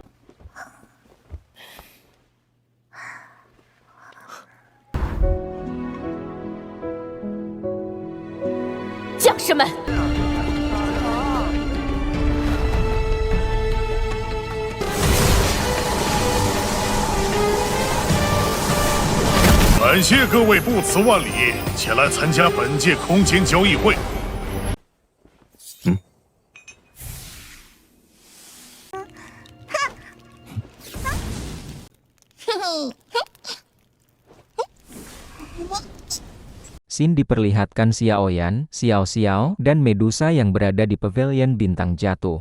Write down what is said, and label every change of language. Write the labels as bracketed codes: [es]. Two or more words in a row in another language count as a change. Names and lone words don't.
[zh] 将士们，感谢各位不辞万里前来参加本届空间交易会。 [id] Sin diperlihatkan Xiaoyan, Xiao Xiao, dan Medusa yang berada di pavilion bintang jatuh.